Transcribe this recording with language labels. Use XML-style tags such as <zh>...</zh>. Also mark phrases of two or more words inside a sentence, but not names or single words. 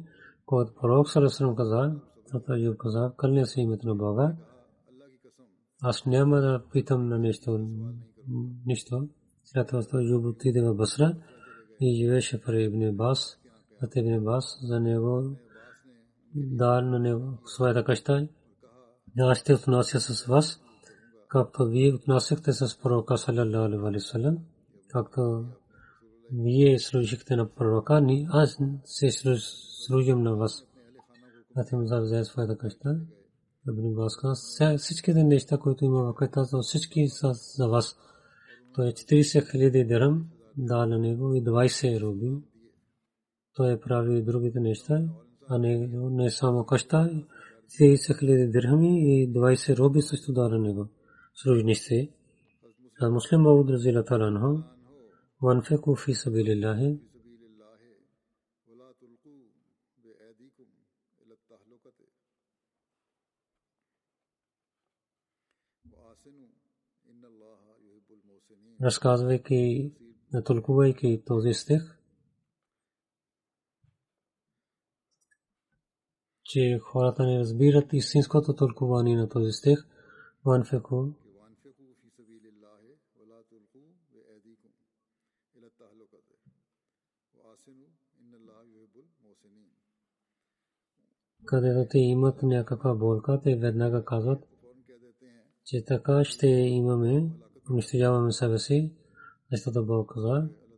<bg>Когато пророк саллаллаху каза, Аюб каза, кълня се името на Бога, аз няма да питам на нищо. След това Аюб отиде в Басра и живееше при Ибн Аббас. Ибн Аббас за него дал на него своята къща. Аз ще отнася с вас, както вие отнасяхте с пророка</bg> <ar>صلى الله عليه وسلم,</ar> <bg>както вие служихте на пророка, аз се служим на вас. Атем за своята къща. Ибн Аббас каза, всичките неща, които има в къщата, всички са за вас. Той 40 000 дирхам дал на него и 20 руби. Той прави другите неща, а не само къща. 30 000 дирхами и 20 руби също дал на него. Служници. Муслим Мауд</bg> <ar>رضي الله تعالى عنه, وأنفقوا في سبيل الله.</ar> <bg>Разказвайки, тълкувайки този стих, че хората не разбират истинското тълкуване на този стих, ванфику където те имат някаква болка, те веднага казват, че така ще имаме, унищожаваме себе си, защото Бог каза,</bg>